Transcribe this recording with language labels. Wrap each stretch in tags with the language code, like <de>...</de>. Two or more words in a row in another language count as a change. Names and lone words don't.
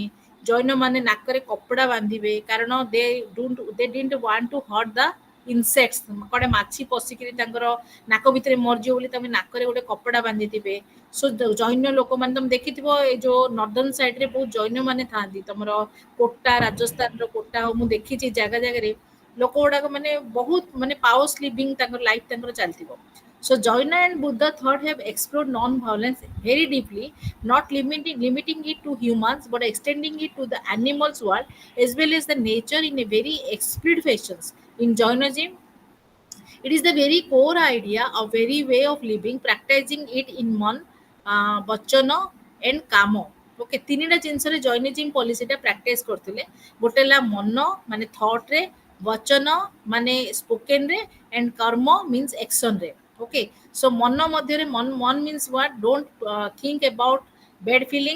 <or>ଜୈନ ମାନେ ନାକରେ କପଡା ବାନ୍ଧିବେ କାରଣ</or> <en>they didn't want to hurt the insects</en> <or>କୁଆଡେ ମାଛି ପଶିକିରି ତାଙ୍କର ନାକ ଭିତରେ ମରିଯିବ ବୋଲି ତମେ ନାକରେ ଗୋଟେ କପଡା ବାନ୍ଧିଥିବେ। ଜୈନ୍ୟ ଲୋକମାନେ ତମେ ଦେଖିଥିବ ଏଇ ଯୋଉ</or> <en>northern side</en> <or>ରେ ବହୁତ ଜୈନ୍ୟ ମାନେ ଥାଆନ୍ତି। ତମର କୋଟା ରାଜସ୍ଥାନର କୋଟା ହଉ ମୁଁ ଦେଖିଛି ଜାଗା ଜାଗାରେ ଲୋକ ଗୁଡାକ ମାନେ ବହୁତ ମାନେ</or> <en>powers living</en> <or>ତାଙ୍କର ଲାଇଫ ତାଙ୍କର ଚାଲିଥିବ।</or> <en>So Jaina and Buddha thought have explored non-violence very deeply, not limiting it to humans, but extending it to the animals world as well as the nature in a very explicit fashions. In Jainism, it is the very core idea of very way of living, practicing it in man, vachana and kamo.</en> <or>ଓକେ ତିନିଟା ଜିନିଷରେ ଜୈନିଜିମ୍ ପଲିସିଟା ପ୍ରାକ୍ଟିସ କରୁଥିଲେ। ଗୋଟେ ହେଲା ମନ ମାନେ ଥଟ୍ରେ, ବଚନ ମାନେ</or> <en>spokenରେ and</en> <or>କର୍ମ</or> <en>means actionରେ। okay so</en> <or>ମନ ମଧ୍ୟରେ ମନ</or> <en>means what don't think about bad feelings.</en>